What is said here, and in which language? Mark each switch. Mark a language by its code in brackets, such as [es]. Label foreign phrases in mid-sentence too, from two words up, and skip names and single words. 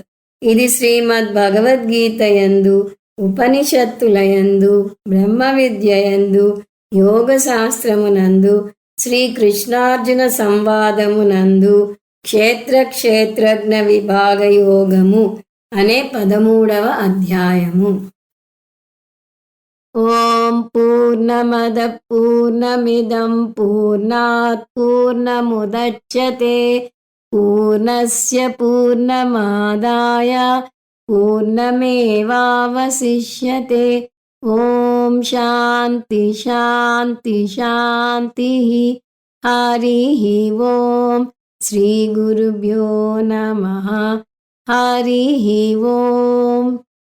[te] ఇది శ్రీమద్ భగవద్గీత యందు, ఉపనిషత్తులయందు, బ్రహ్మ విద్యయందు, యోగ శాస్త్రమునందు, శ్రీకృష్ణార్జున సంవాదమునందు క్షేత్రజ్ఞ విభాగ యోగము అనే 13వ అధ్యాయము. [sa] ఓం పూర్ణమద పూర్ణమిదం పూర్ణాత్ పూర్ణముదచ్యతే పూర్ణస్య పూర్ణమాదాయ పూర్ణమేవావశిష్యతే. ఓం శాంతి శాంతి శాంతి. హరి ఓం. శ్రీ గురుభ్యో నమః. హరి ఓం.